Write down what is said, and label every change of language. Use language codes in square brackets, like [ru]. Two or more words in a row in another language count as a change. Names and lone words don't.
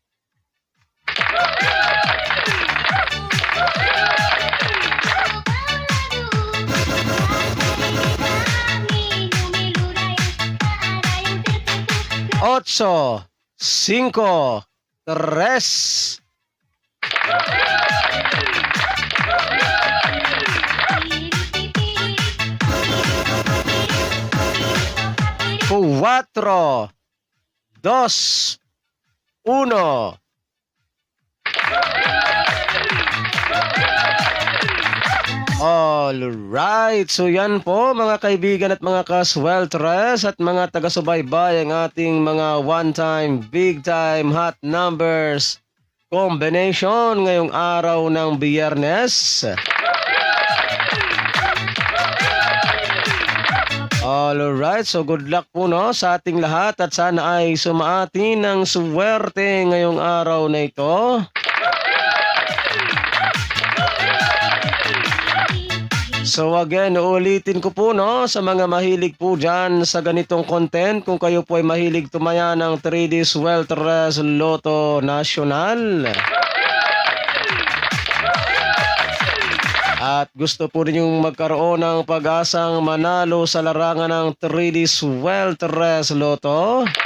[tl] Ocho, cinco, tres. Cuatro, dos, uno. Alright, so yan po mga kaibigan at mga kasweltres at mga taga-subaybay ang ating mga [en] one-time, big-time, hot numbers combination [tl] ngayong araw ng Biyernes. Alright, so [en] good luck [tl] po no sa ating lahat at sana ay sumaati ng swerte ngayong araw na ito. So again, uulitin ko po no sa mga mahilig po dyan sa ganitong content, kung kayo po ay mahilig tumaya ng 3D Sweltres Lotto Nacional at gusto po ninyong magkaroon ng pag-asang manalo sa larangan ng 3D Sweltres Lotto.